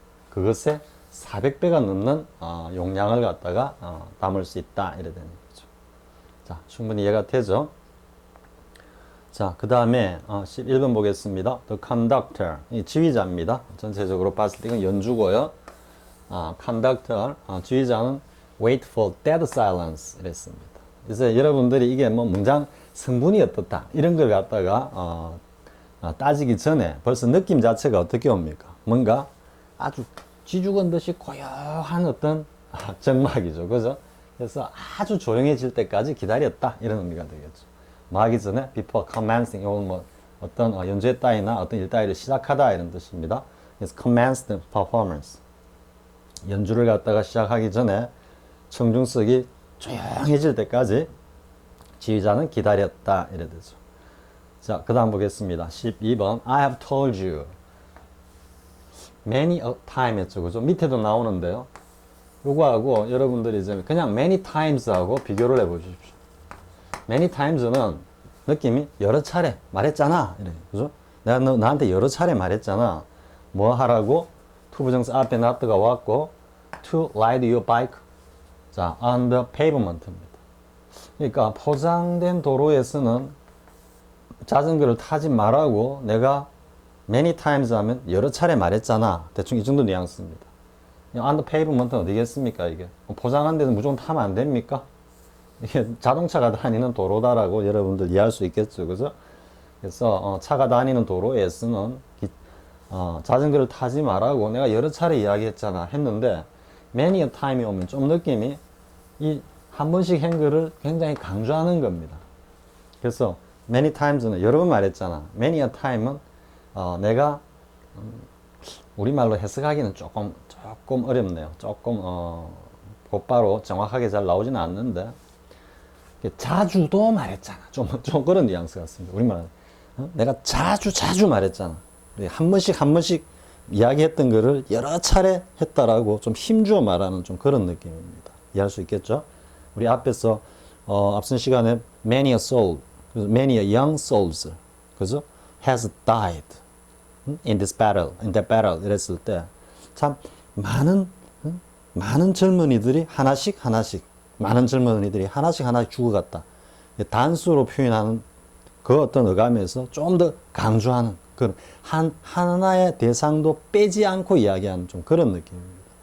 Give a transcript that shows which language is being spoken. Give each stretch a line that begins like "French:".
Korean: 그것에 400배가 넘는 용량을 갖다가 담을 수 있다 이래 되는 거죠. 자, 충분히 이해가 되죠? 자, 그 다음에 11번 보겠습니다.
English: The conductor,
Korean: 이 지휘자입니다. 전체적으로 봤을 때 이건 연주고요.
English: conductor,
Korean: 지휘자는
English: wait for dead silence 이랬습니다.
Korean: 그래서 여러분들이 이게 뭐 문장 성분이 어떻다 이런 걸 갖다가 따지기 전에 벌써 느낌 자체가 어떻게 옵니까? 뭔가 아주 쥐죽은 듯이 고요한 어떤 정막이죠, 그죠? 그래서 아주 조용해질 때까지 기다렸다 이런 의미가 되겠죠. 뭐 하기 전에
English: before commencing,
Korean: 이건 뭐 어떤 연주회 따위나 어떤 일 따위를 시작하다 이런 뜻입니다. 그래서
English: commence the performance,
Korean: 연주를 갖다가 시작하기 전에 청중석이 조용해질 때까지 지휘자는 기다렸다 이래 되죠. 자, 그 다음 보겠습니다. 12번
English: I have told you many a time 했죠, 그죠?
Korean: 밑에도 나오는데요. 요거하고 여러분들이 이제 그냥
English: many times
Korean: 하고 비교를 해 보십시오. many times는 느낌이 여러 차례 말했잖아 이래, 그죠? 내가 나한테 여러 차례 말했잖아. 뭐 하라고? 투부정사 앞에
English: not가 왔고 to ride your bike, 자, on the pavement입니다.
Korean: 그러니까 포장된 도로에서는 자전거를 타지 말라고 내가
English: many times
Korean: 하면 여러 차례 말했잖아. 대충 이 정도 뉘앙스입니다.
English: on the pavement
Korean: 는 어디겠습니까, 이게? 포장한 데는 무조건 타면 안 됩니까? 이게 자동차가 다니는 도로다라고 여러분들 이해할 수 있겠죠, 그죠? 그래서 차가 다니는 도로에서는 자전거를 타지 말라고 내가 여러 차례 이야기했잖아 했는데
English: many a time
Korean: 이 오면 좀 느낌이 이 한 번씩 한 거를 굉장히 강조하는 겁니다. 그래서 many times는 여러 번 말했잖아.
English: many a time
Korean: 은 내가 우리말로 해석하기는 조금 어렵네요. 조금 곧바로 정확하게 잘 나오지는 않는데 자주도 말했잖아. 좀 그런 뉘앙스 같습니다. 우리말은 내가 자주 말했잖아. 한 번씩 이야기했던 거를 여러 차례 했다라고 좀 힘주어 말하는 좀 그런 느낌입니다. 이해할 수 있겠죠? 우리 앞에서 앞선 시간에
English: many a soul, many a young souls,
Korean: 그죠?
English: has died in this battle, in that battle
Korean: 이랬을 때 참 많은 젊은이들이 하나씩 많은 젊은이들이 하나씩 죽어갔다. 단수로 표현하는 그 어떤 어감에서 좀 더 강조하는 그런 하나의 대상도 빼지 않고 이야기하는 좀 그런 느낌입니다.